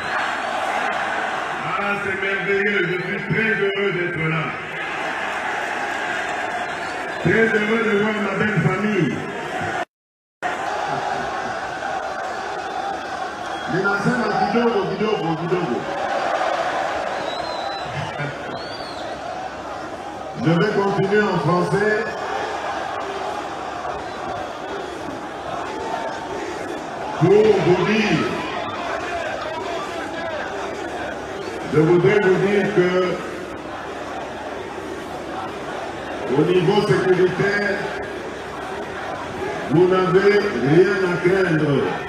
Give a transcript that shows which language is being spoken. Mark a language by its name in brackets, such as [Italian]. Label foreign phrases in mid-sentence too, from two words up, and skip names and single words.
[French] Ah, c'est merveilleux, je suis très heureux d'être là. Très heureux de voir ma belle famille. [Swahili] Ninasema kidogo kidogo kidogo. [French] Je vais continuer en français. Pour vous dire, je voudrais vous dire que au niveau sécuritaire, vous n'avez rien à craindre.